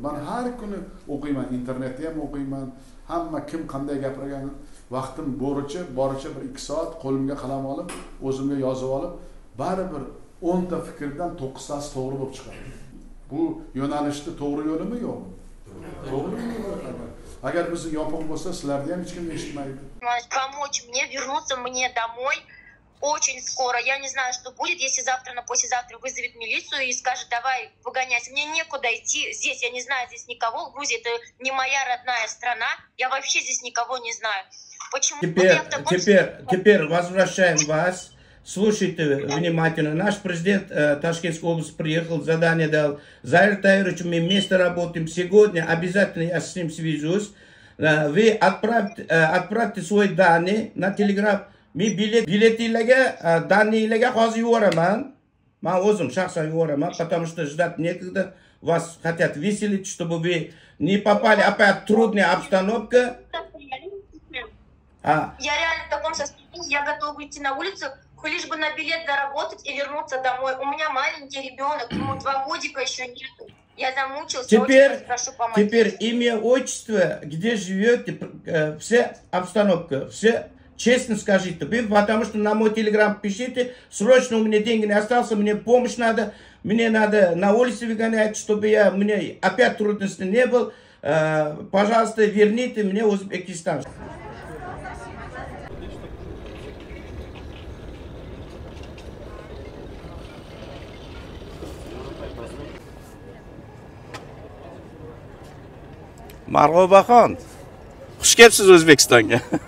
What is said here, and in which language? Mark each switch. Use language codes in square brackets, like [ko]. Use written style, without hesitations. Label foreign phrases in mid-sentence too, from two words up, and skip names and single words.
[uz] Men har kuni o'qiyman, internetda ham o'qiyman. Hamma kim qanday gapirgan, vaqtim boricha bir 2 soat qo'limga qalam olib, o'zimga yozib olib, baribir 10 ta fikrdan 9 tasi to'g'ri bo'lib chiqadi. Bu yo'nalishda to'g'ri yo'limi yo'qmi? To'g'ri yo'l. Agar biz yopiq bo'lsa, sizlarni ham hech kim eshitmaydi. [ru] Помочь мне вернуться мне домой очень скоро. Я не знаю, что будет, если завтра на послезавтра вызовет милицию и скажет: давай выгоняйся. Мне некуда идти здесь, я не знаю здесь никого. Грузия — это не моя родная страна. Я вообще здесь никого не знаю. Почему? Теперь возвращаем вас. Слушайте внимательно. Наш президент Ташкентской области приехал, задание дал. Заир Таирович, мы вместе работаем. Сегодня обязательно я с ним свяжусь. Вы отправьте свои данные на телеграф. [uz] Men biletinglarga, daninglarga hozir yuboraman. Men o'zim shaxsan yuboraman, [ru] потому что ждать некогда. Вас хотят выселить, чтобы вы не попали опять в трудную обстановку. Я реально в таком состоянии, я готова выйти на улицу, лишь бы на билет заработать и вернуться домой. У меня маленький ребенок, ему 2 годика еще нету. Я замучился, очень прошу помочь. Теперь имя, отчество, где живете, вся обстановка, все. Честно скажите, вы, потому что на мой телеграм пишите, срочно у меня деньги не остался, мне помощь надо, мне надо на улице выгонять, чтобы мне опять трудностей не было. Пожалуйста, верните мне Узбекистан. [uz] Marg'ubaxon, xush kelibsiz O'zbekistonga.